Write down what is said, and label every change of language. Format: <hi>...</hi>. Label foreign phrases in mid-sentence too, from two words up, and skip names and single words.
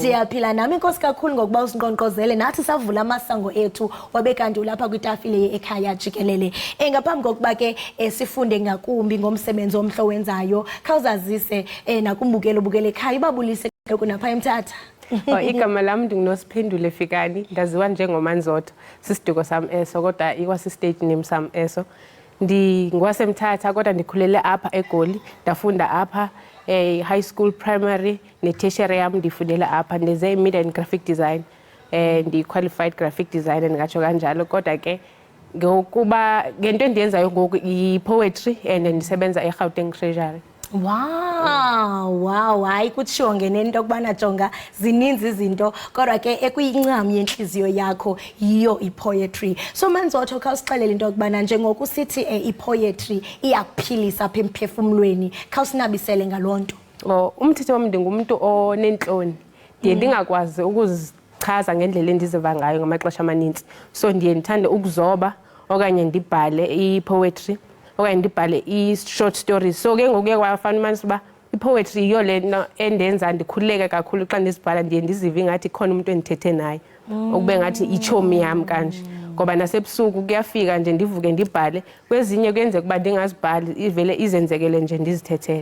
<xh>Ndiyaphila nami inkosi kakhulu ngokuba usinqonqozele nathi savula amasango ethu wabe kanti ulapha kwitafile yekhaya Jikelele. Ngaphambi kokuba ke sifunde ngakumbi ngomsebenzi omhlo wenzayo khawuzazise nakumbukelo bukele ekhaya babulise kunapha eMthatha. Igama lami ndinguNoSiphendule Fikani, ndaziwa njengoManzotho. Sisiduko sami eso kodwa ikwasi-</xh> <en>stage name</en> <xh>sami eso. NdingwaseMthatha kodwa ndikhulele apha eGoli, ndafunda apha</xh> <en>high school,</en> <xh>primary ne-tertiary yami ndifundela apha. Ndenze</xh> <en>media and graphic design,</en> <xh>ndi-</xh> <en>qualified graphic designer</en> <xh>ndingatsho kanjalo. Kodwa ke ngokuba ngento endiyenzayo ngoku i-</xh> <en>poetry and</en> <xh>ndisebenza eGauteng Treasury. Wow, hayi kutshiwo ngenene into kubana jonga zininzi izinto kodwa ke ekuyincam yenhliziyo yakho yiyo ipoetry. So Manzotho khawusixelele into kubana njengoku sithi ipoetry iyakuphilisa apha emphefumlweni khawusinabisele ngalonto. Umthetho wami ndingumuntu onentloni. Ndiye ndingakwazi ukuzichaza ngendlela endiziva ngayo ngamaxesha amaninzi. So ndiye ndithande ukuzoba okanye ndibhale ipoetry okanye ndibhale i-</xh> <en>short stories.</en> <xh>So ke ngokuye kwafana umanisa uba ipoetry yiyo lena endenza ndikhululeke kakhulu xa ndizibhala. Ndiye ndizive ngathi khona umuntu endithethe naye okube ngathi ichomi yami kanje. Ngoba nasebusuku kuyafika nje ndivuke ndibhale, kwezinye kuyenzeka ukuba ndingazibhali ivele izenzekele nje ndizithethele.</xh>